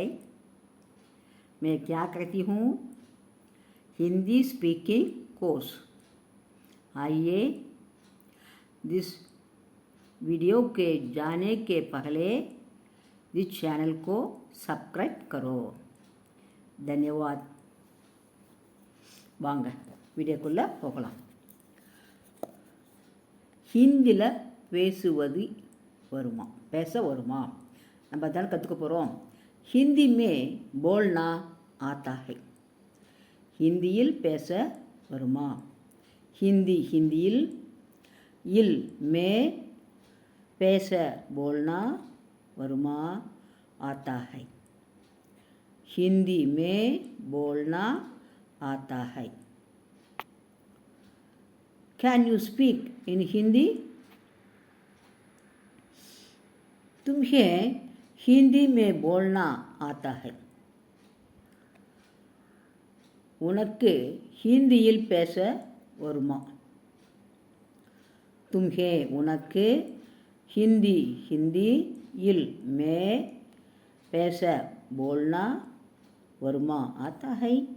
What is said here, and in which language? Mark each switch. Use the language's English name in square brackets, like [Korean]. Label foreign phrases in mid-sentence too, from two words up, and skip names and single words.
[Hindi] मैं क्या करती हूँ? हिंदी [English] speaking course. [Hindi] आइए, [English] this video [Hindi] के जाने के पहले इस चैनल को सब्सक्राइब करो। [Tamil] धन्यवाद। வாங்க வீடியோக்குள்ளே போகலாம். ஹிந்தியில் பேசுவது வருமா, பேச வருமா, நம்ம அதான் கற்றுக்க போகிறோம். [Hindi] हिंदी में बोलना आता है. [Tamil] ஹிந்தியில் பேச வருமா? ஹிந்தியில் இல் மே பேச போல்னா வருமா [Hindi] आता है. हिंदी में बोलना आता है. [English] Can you speak in Hindi? [Hindi] तुम्हें हिंदी में बोलना आता है. [Tamil] உனக்கு ஹிந்தியில் பேச வருமா? तुम्हें உனக்கு ஹிந்தியில் மே பேச बोलना வருமா [Hindi] आता है.